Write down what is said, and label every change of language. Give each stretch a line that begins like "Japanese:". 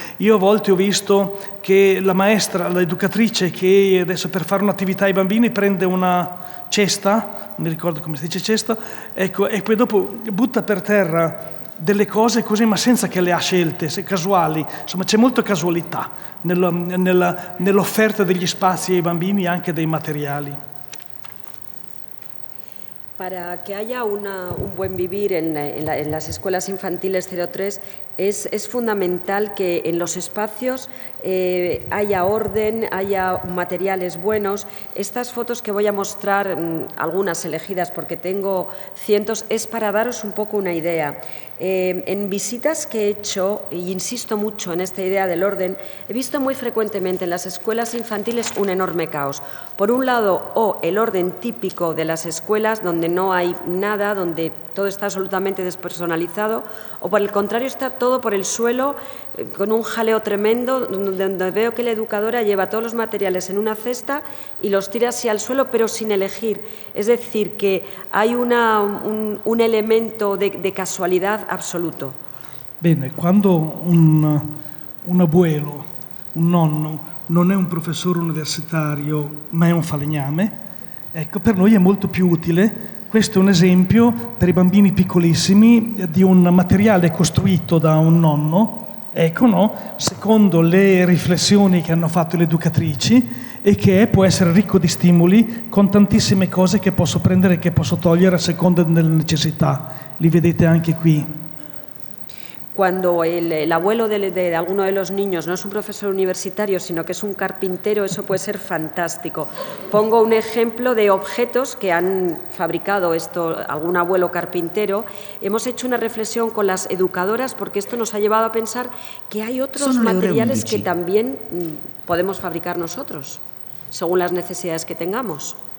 Italian: Io a volte ho visto che la maestra, l'educatrice, che adesso per fare un'attività ai bambini prende una cesta, non mi ricordo come si dice cesta, ecco, e poi dopo butta per terra delle cose così, ma senza che le ha scelte, casuali. Insomma, c'è molta casualità nell'offerta degli spazi ai bambini e anche dei materiali.
Spanish: Para que haya un buen vivir en las escuelas infantiles 03 es fundamental que en los espacios haya orden, haya materiales buenos. Estas fotos que voy a mostrar, algunas elegidas porque tengo cientos, es para daros un poco una idea. En visitas que he hecho, y insisto mucho en esta idea del orden, he visto muy frecuentemente en las escuelas infantiles un enorme caos. Por un lado, el orden típico de las escuelas donde no hay nada, donde todo está absolutamente despersonalizado, o por el contrario está todo por el suelo con un jaleo tremendo, donde veo que la educadora lleva todos los materiales en una cesta y los tira así al suelo, pero sin elegir. Es decir, que hay un elemento de casualidad absoluto.
Italian: Bene, quando un abuelo, un nonno, non è un professore universitario ma è un falegname, ecco, per noi è molto più utile. Questo è un esempio per i bambini piccolissimi di un materiale costruito da un nonno, ecco, no? Secondo le riflessioni che hanno fatto le educatrici, e che può essere ricco di stimoli con tantissime cose che posso prendere e che posso togliere a seconda delle necessità. Li vedete anche qui.
Spanish: Cuando el abuelo de alguno de los niños no es un profesor universitario, sino que es un carpintero, eso puede ser fantástico. Pongo un ejemplo de objetos que han fabricado algún abuelo carpintero. Hemos hecho una reflexión con las educadoras porque esto nos ha llevado a pensar que hay otros materiales que también podemos fabricar nosotros, según las necesidades que tengamos.